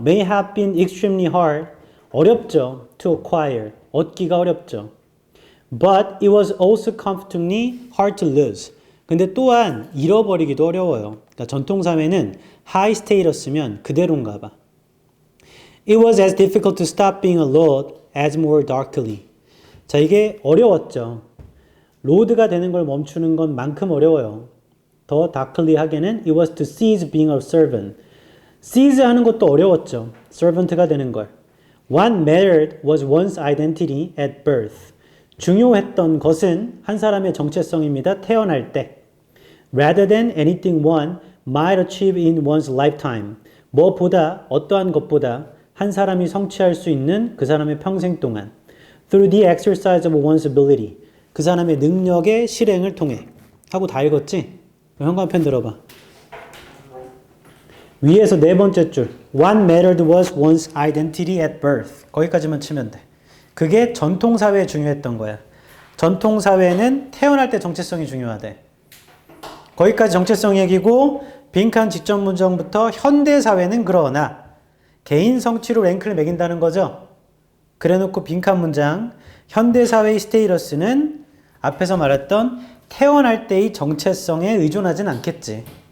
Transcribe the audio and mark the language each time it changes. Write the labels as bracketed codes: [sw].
[en] may have been extremely hard. [ko] 어렵죠. [en] to acquire. [ko] 얻기가 어렵죠. [en] But it was also comfortingly hard to lose. [ko] 근데 또한 잃어버리기도 어려워요. 그러니까 전통사회는 high status면 그대로인가 봐. [en] It was as difficult to stop being a lord as more darkly. [ko] 자, 이게 어려웠죠. 로드가 되는 걸 멈추는 것만큼 어려워요. 더 다클리 하게는 [en] it was to cease being a servant. [ko] cease 하는 것도 어려웠죠. servant가 되는 걸. [en] What mattered was one's identity at birth. [ko] 중요했던 것은 한 사람의 정체성입니다. 태어날 때. [en] Rather than anything one might achieve in one's lifetime. [ko] 무엇보다 어떠한 것보다 한 사람이 성취할 수 있는 그 사람의 평생 동안. [en] Through the exercise of one's ability. [ko] 그 사람의 능력의 실행을 통해. 하고 다 읽었지? 현관편 들어봐. 위에서 네 번째 줄. [en] What mattered was one's identity at birth. [ko] 거기까지만 치면 돼. 그게 전통사회에 중요했던 거야. 전통사회는 태어날 때 정체성이 중요하대. 거기까지 정체성 얘기고 빈칸 직전 문장부터 현대사회는 그러나 개인 성취로 랭크를 매긴다는 거죠. 그래놓고 빈칸 문장 현대사회의 스테이러스는 앞에서 말했던 태어날 때의 정체성에 의존하진 않겠지.